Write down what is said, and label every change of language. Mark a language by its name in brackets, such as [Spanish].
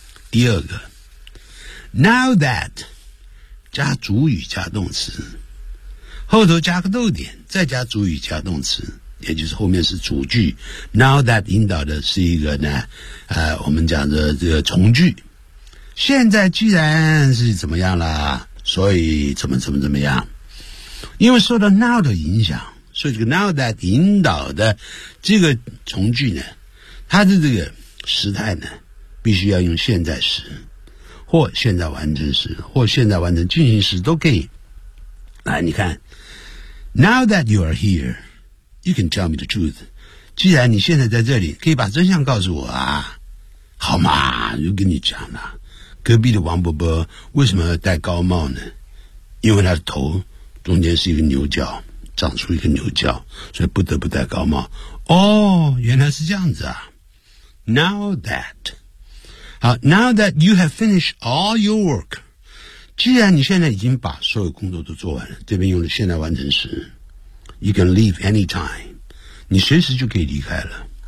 [Chinese] 第二个， now that 加主语加动词，后头加个逗点再加主语加动词，也就是后面是主句， Now that 引导的是一个呢我们讲的这个从句，现在既然是怎么样了，所以怎么样，因为受到 now 的影响，所以这个 now that 引导的这个从句呢，它的这个时态呢必须要用现在时或现在完成时或现在完成进行时都可以。来，你看 [English] Now that you are here, you can tell me the truth. [Chinese] 既然你现在在这里，可以把真相告诉我啊，好吗？就跟你讲了，隔壁的王伯伯为什么戴高帽呢？因为他的头中间是一个牛角，长出一个牛角，所以不得不戴高帽。哦，原来是这样子啊。 [English] Now that, 好 ，Now that you have finished all your work, [Chinese] 既然你现在已经把所有工作都做完了，这边用的现在完成时 ， [English] you can leave anytime, [Chinese] 你随时就可以离开了。